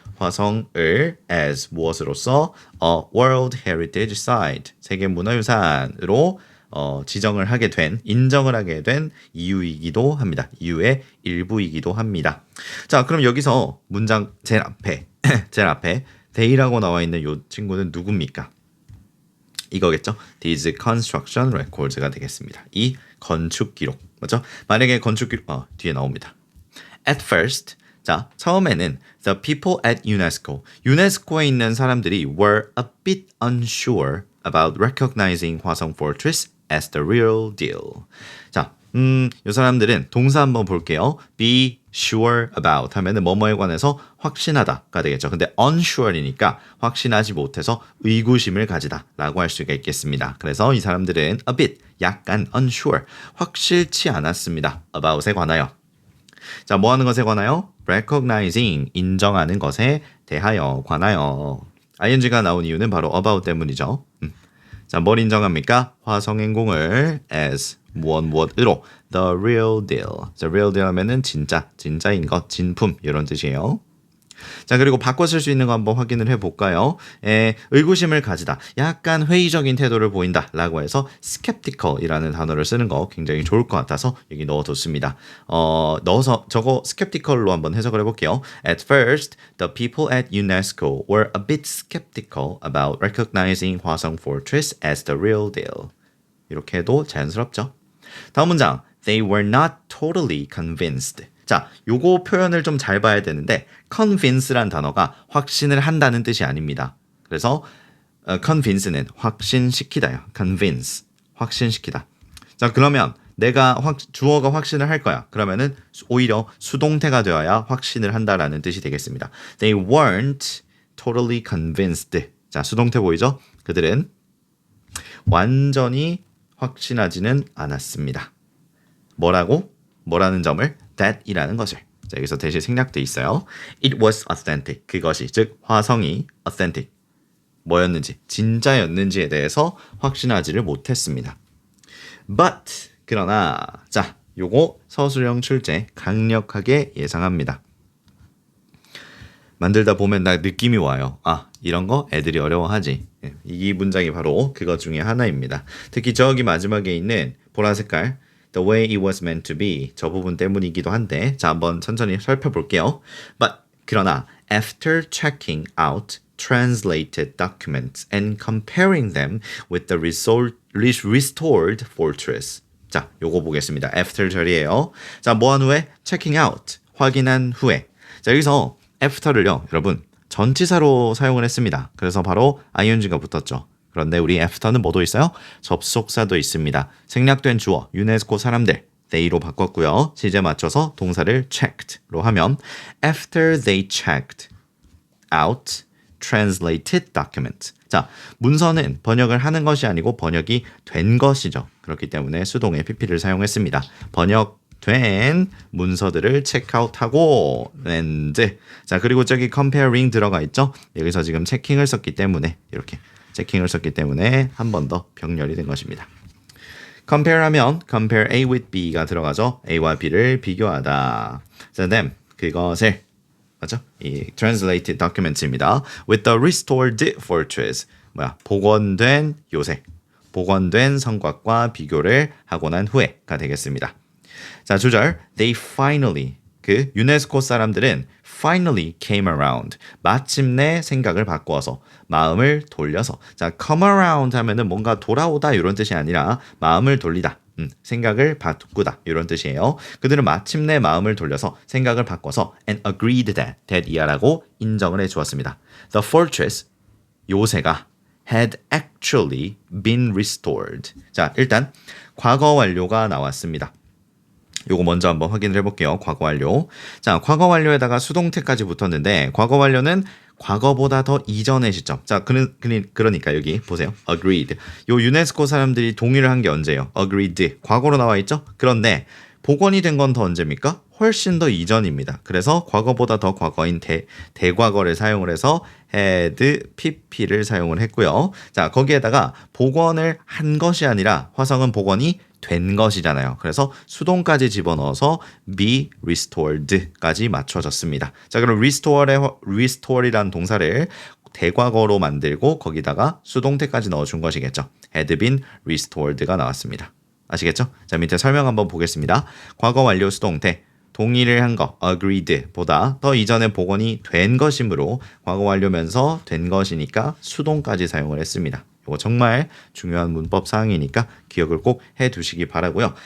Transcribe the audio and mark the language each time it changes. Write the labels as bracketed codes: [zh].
[ko] 화성을 as 무엇으로서 [en] a World Heritage Site [ko] 세계문화유산으로 지정을 하게 된 인정을 하게 된 이유이기도 합니다. 이유의 일부이기도 합니다. 자, 그럼 여기서 문장 제일 앞에 they라고 나와 있는 이 친구는 누굽니까? 이거겠죠. [en] These construction records가 되겠습니다. [ko] 이 건축 기록. 맞죠? 만약에 건축 기록 뒤에 나옵니다. [en] At first, [ko] 자, 처음에는 [en] the people at UNESCO, [ko] 유네스코에 있는 사람들이 [en] were a bit unsure about recognizing 화성 Fortress as the real deal. [ko] 자, 이 사람들은 동사 한번 볼게요. be sure about 하면은 뭐뭐에 관해서 확신하다가 되겠죠. 근데 unsure이니까 확신하지 못해서 의구심을 가지다라고 할 수가 있겠습니다. 그래서 이 사람들은 [en] a bit, [ko] 약간 unsure, 확실치 않았습니다. about에 관하여. 자, 뭐 하는 것에 관하여? recognizing, 인정하는 것에 대하여, 관하여. ing가 나온 이유는 바로 about 때문이죠. 자, 뭘 인정합니까? [en] 화성행공을 as [ko] 무엇으로 [en] the real deal. the real deal [ko] 하면은 진짜인 것, 진품 이런 뜻이에요. 자, 그리고 바꿔 쓸 수 있는 거 한번 확인을 해볼까요? 의구심을 가지다, 약간 회의적인 태도를 보인다 라고 해서 skeptical이라는 단어를 쓰는 거 굉장히 좋을 것 같아서 여기 넣어뒀습니다. 넣어서 저거 skeptical로 한번 해석을 해볼게요. [en] At first, the people at UNESCO were a bit skeptical about recognizing 화성 Fortress as the real deal. [ko] 이렇게 해도 자연스럽죠. 다음 문장, [en] they were not totally convinced. [ko] 자, 요거 표현을 좀 잘 봐야 되는데 convince란 단어가 확신을 한다는 뜻이 아닙니다. 그래서 convince는 확신시키다요. convince, 확신시키다. 자, 그러면 내가 주어가 확신을 할 거야. 그러면은 오히려 수동태가 되어야 확신을 한다라는 뜻이 되겠습니다. [en] They weren't totally convinced. [ko] 자, 수동태 보이죠? 그들은 완전히 확신하지는 않았습니다. 뭐라는 점을? that이라는 것을. 자, 여기서 대신 생략돼 있어요. [en] It was authentic. [ko] 그것이, 즉 화성이 authentic. 뭐였는지, 진짜였는지에 대해서 확신하지를 못했습니다. But, 그러나, 자, 요거 서술형 출제 강력하게 예상합니다. 만들다 보면 나 느낌이 와요. 이런 거 애들이 어려워하지. 이 문장이 바로 그것 중에 하나입니다. 특히 저기 마지막에 있는 보라 색깔 [en] The way it was meant to be, [ko] 저 부분 때문이기도 한데, 자, 한번 천천히 살펴볼게요. [en] But, [ko] 그러나 [en] after checking out translated documents and comparing them with the restored fortress. [ko] 자, 요거 보겠습니다. after 절이에요. 자, 뭐한 후에? [en] checking out, [ko] 확인한 후에. 자, 여기서 after를요, 여러분 전치사로 사용을 했습니다. 그래서 바로 ing가 붙었죠. 그런데 우리 after는 뭐도 있어요? 접속사도 있습니다. 생략된 주어, 유네스코 사람들, they로 바꿨고요. 시제 맞춰서 동사를 [en] checked로 하면 after they checked out translated document. [ko] 자, 문서는 번역을 하는 것이 아니고 번역이 된 것이죠. 그렇기 때문에 수동의 pp를 사용했습니다. 번역된 문서들을 체크아웃하고 and. 자, 그리고 저기 comparing 들어가 있죠. 여기서 지금 체킹을 썼기 때문에 이렇게 체킹을 썼기 때문에 한 번 더 병렬이 된 것입니다. compare 하면 [en] compare A with B [ko] 가 들어가죠. A와 B를 비교하다. 자, then 그것을 맞죠? 이 [en] translated documents [ko] 입니다. [en] with the restored fortress. [ko] 복원된 요새. 복원된 성곽과 비교를 하고 난 후에가 되겠습니다. 자, 주절 [en] they finally, [ko] 그 유네스코 사람들은 [en] finally came around. [ko] 마침내 생각을 바꾸어서, 마음을 돌려서. 자, come around 하면은 뭔가 돌아오다 이런 뜻이 아니라 마음을 돌리다. 생각을 바꾸다 이런 뜻이에요. 그들은 마침내 마음을 돌려서 생각을 바꿔서 [en] and agreed that [ko] 이하라고 인정을 해주었습니다. [en] The fortress, [ko] 요새가 [en] had actually been restored. [ko] 자, 일단 과거 완료가 나왔습니다. 요거 먼저 한번 확인을 해볼게요. 과거 완료. 자, 과거 완료에다가 수동태까지 붙었는데 과거 완료는 과거보다 더 이전의 시점. 자, 그러니까 여기 보세요. [en] agreed. [ko] 요 유네스코 사람들이 동의를 한 게 언제예요? agreed. 과거로 나와 있죠? 그런데 복원이 된 건 더 언제입니까? 훨씬 더 이전입니다. 그래서 과거보다 더 과거인 대과거를 사용을 해서 had pp를 사용을 했고요. 자, 거기에다가 복원을 한 것이 아니라 화성은 복원이 된 것이잖아요. 그래서 수동까지 집어넣어서 [en] be restored [ko] 까지 맞춰졌습니다. 자, 그럼 restore이라는 동사를 대과거로 만들고 거기다가 수동태까지 넣어준 것이겠죠. [en] had been restored가 나왔습니다. [ko] 아시겠죠? 자, 밑에 설명 한번 보겠습니다. 과거 완료 수동태. 동의를 한 거, agreed 보다 더 이전에 복원이 된 것이므로 과거 완료면서 된 것이니까 수동까지 사용을 했습니다. 이거 정말 중요한 문법 사항이니까 기억을 꼭 해두시기 바라고요.